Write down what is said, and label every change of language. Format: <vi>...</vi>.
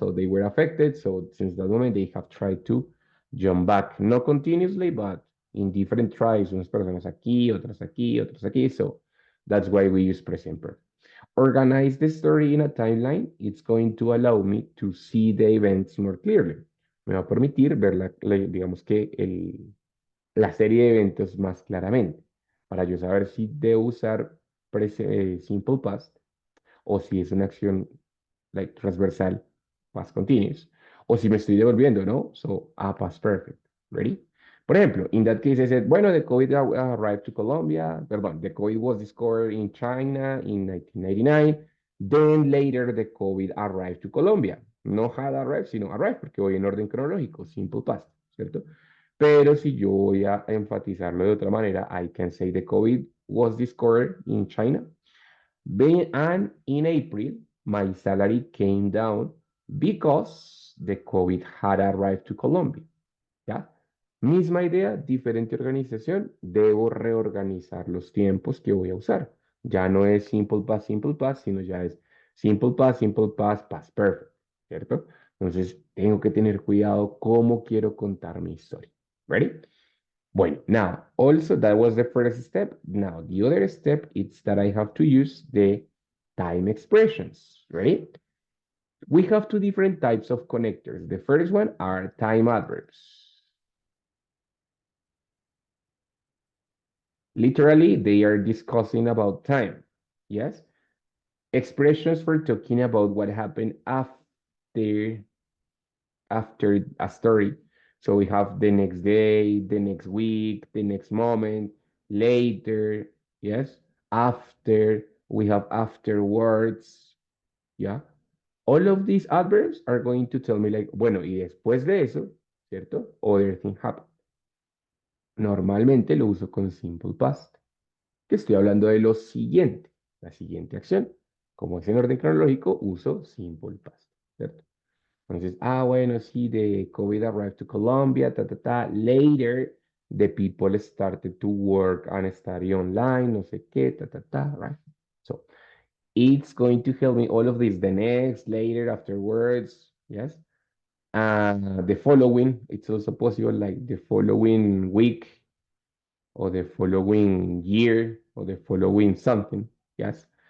<en>So they were affected, so since that moment they have tried to jump back, not continuously, but in different tries,</en> <es>unas personas aquí, otras aquí,</es> <en>otras aquí, so that's why we use present perfect. Organize the story in a timeline, it's going to allow me to see the events more clearly.</en> <es>Me va a permitir ver, digamos que la serie de eventos más claramente, para yo saber si debo usar simple past o si es una acción like, transversal, past continuous, o si me estoy devolviendo, ¿no?</es> <en>So, a past perfect. Ready?</en> <es>Por ejemplo,</es> <en>in that case, I said, bueno, the COVID arrived to Colombia,</en> <es>perdón,</es> <en>the COVID was discovered in China in 1999, then later the COVID arrived to Colombia.</en> <es>No had arrived, sino arrived, porque voy en orden cronológico, simple past, ¿cierto? Pero si yo voy a enfatizarlo de otra manera,</es> <en>I can say the COVID was discovered in China. And in April, my salary came down because the COVID had arrived to Colombia.</en> <es>¿Ya? Misma idea, diferente organización. Debo reorganizar los tiempos que voy a usar. Ya no es simple past, sino ya es simple past, past perfect. ¿Cierto? Entonces, tengo que tener cuidado cómo quiero contar mi historia.</es> <en>Ready? Bueno, now, also that was the first step. Now, the other step is that I have to use the time expressions, right? We have two different types of connectors. The first one are time adverbs. Literally, they are discussing about time, yes? Expressions for talking about what happened after a story. So we have the next day, the next week, the next moment, later, yes, after, we have afterwards, yeah. All of these adverbs are going to tell me like,</en> <es>bueno, y después de eso, ¿cierto?</es> <en>Other thing happened.</en> <es>Normalmente lo uso con simple past, que estoy hablando de lo siguiente, la siguiente acción. Como es en orden cronológico, uso simple past, ¿cierto? Entonces, bueno, sí,</es> <en>the COVID arrived to Colombia, ta, ta, ta. Later, the people started to work and study online,</en> <es>no sé qué,</es> <en>ta, ta, ta, right? So, it's going to help me all of this, the next, later, afterwards, yes? The following, it's also possible, like the following week, or the following year, or the following something, yes?</en>